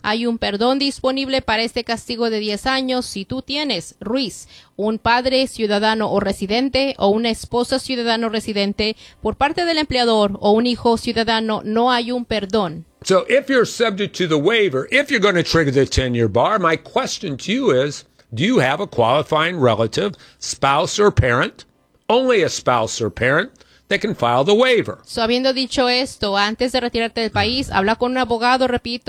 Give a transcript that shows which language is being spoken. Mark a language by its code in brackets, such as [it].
[es] Hay un perdón disponible para este castigo de 10 años si tú tienes, Ruiz, un padre ciudadano o residente o una esposa ciudadano residente por parte del empleador o un hijo ciudadano, no hay un perdón. [en] So if you're subject to the waiver, if you're going to trigger the 10-year bar, my question to you is, do you have a qualifying relative, spouse or parent? Only a spouse or parent. They can file the waiver. [es] So, habiendo dicho esto, antes de retirarte del país, habla con un abogado, repito.